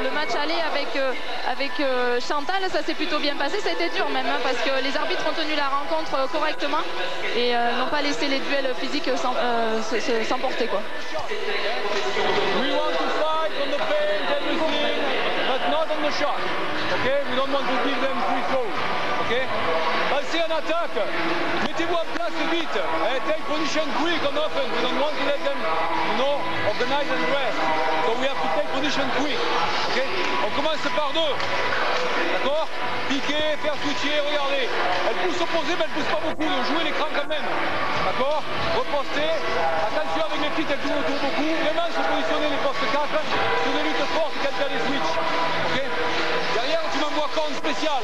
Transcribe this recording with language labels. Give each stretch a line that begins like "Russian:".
French: Le match aller avec Chantal, ça s'est plutôt bien passé, ça a été dur même parce que les arbitres ont tenu la rencontre correctement et n'ont pas laissé les duels physiques s'emporter quoi.
English: We want to fight on the paint, everything, but not on the shot. Okay? We don't want to give them free throws.
French: Okay? Passez en attaque. Mettez-vous en place vite.
English: Take position quick and often. We don't want to let them, organize and rest. So we have to take position quick.
French: Okay? On commence par 2. D'accord? Piquer, faire switcher, regardez. Elle pousse opposée, mais elle pousse pas beaucoup. Donc jouer l'écran quand même. D'accord? Reposter. Attention avec les petites, elles tournent autour beaucoup. Vraiment se positionner les postes 4 sur des luttes fortes quand il y a des switches. Ok? Derrière, tu m'envoies corner spécial.